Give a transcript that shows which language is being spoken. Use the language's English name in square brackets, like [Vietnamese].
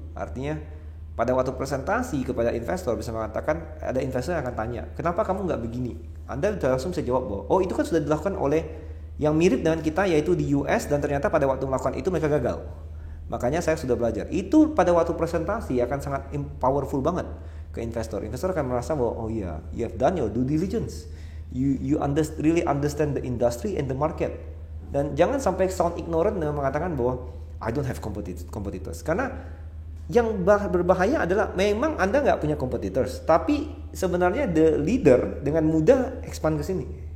[Indonesian] Artinya pada waktu presentasi kepada investor bisa mengatakan, ada investor yang akan tanya, kenapa kamu nggak begini? Anda langsung bisa jawab bahwa, itu kan sudah dilakukan oleh yang mirip dengan kita, yaitu di US, dan ternyata pada waktu melakukan itu mereka gagal. Makanya saya sudah belajar. Itu pada waktu presentasi akan sangat powerful banget ke investor. Investor akan merasa bahwa, [English] you have done your due diligence. You really understand the industry and the market. [Indonesian] Dan jangan sampai [English] sound ignorant [Indonesian] dengan mengatakan bahwa [English] I don't have competitors. [Indonesian] Karena yang berbahaya adalah memang Anda nggak punya competitors, tapi sebenarnya [English] the leader [Indonesian] dengan mudah expand ke sini.